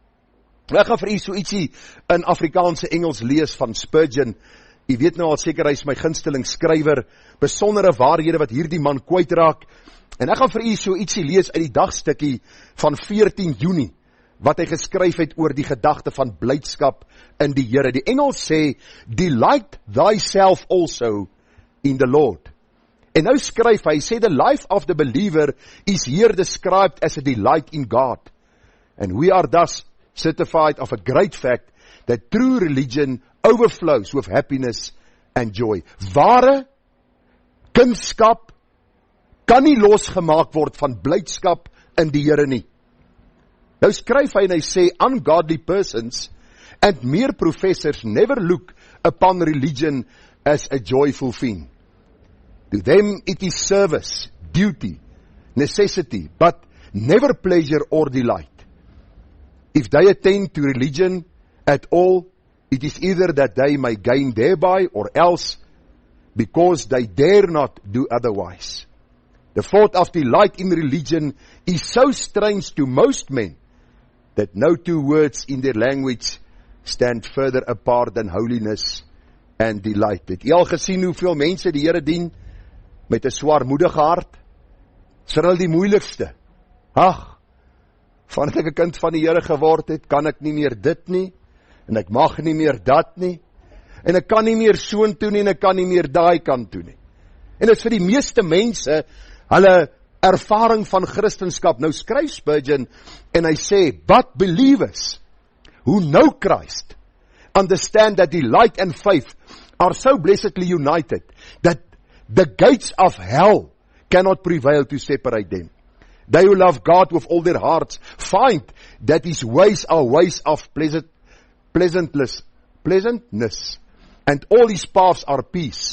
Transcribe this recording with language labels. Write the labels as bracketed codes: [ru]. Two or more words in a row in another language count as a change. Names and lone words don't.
[af] Ek gaan vir u so ietsie in Afrikaanse Engels lees van Spurgeon. U weet nou al seker, hy is my gunsteling skrywer, besondere waarhede wat hierdie man kwytraak. En ek gaan vir u so ietsie lees uit die dagstukkie van 14 Junie, wat hy geskryf het oor die gedagte van blydskap in die Here. Die Engels sê, [en] delight thyself also in the Lord. [af] En nou skryf hy, sê [en] the life of the believer is here described as a delight in God. And we are thus certified of a great fact that true religion overflows with happiness and joy. [af] Ware kunskap kan nie losgemaak word van blydskap in die Here nie. Nou skryf hy en hy sê, [en] ungodly persons and mere professors never look upon religion as a joyful thing. To them it is service, duty, necessity, but never pleasure or delight. If they attend to religion at all, it is either that they may gain thereby, or else because they dare not do otherwise. The thought of delight in religion is so strange to most men that no two words in their language stand further apart than holiness and delight. [af] Het jy al gesien hoeveel mense die Here dien met 'n swaarmoedige hart? Is vir hulle die moeilikste. Ag, vandat ek 'n kind van die Here geword het, kan ek nie meer dit nie, en ek mag nie meer dat nie, en ek kan nie meer soontoe nie, en ek kan nie meer daai kant toe nie. En dit is vir die meeste mense hulle ervaring van Christendom. Nou skryf Spurgeon en hy sê, [en] but believers who know Christ understand that delight and faith are so blessedly united that the gates of hell cannot prevail to separate them. They who love God with all their hearts find that his ways are ways of pleasantness, and all his paths are peace.